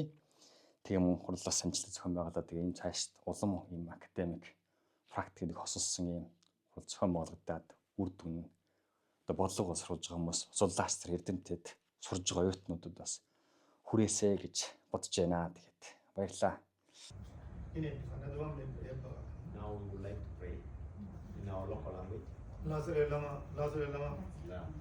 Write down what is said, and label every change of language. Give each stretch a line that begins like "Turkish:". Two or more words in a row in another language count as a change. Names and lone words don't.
Mongolian: Тэгээ мөн хурлаас амжилттай зохион байгуулаад тэгээ энэ цаашд улам ийм академик практикийг хосолсон ийм хурал зохион байгуулагдаад үр дүн одоо бодлого боловсруулж байгаа хүмүүс судлаач нар эрдэмтэд сурж байгаа оюутнуудад бас хүрээсэй гэж бодож байна. Тэгээд баярлалаа.
English: Now we would like to pray in our local language.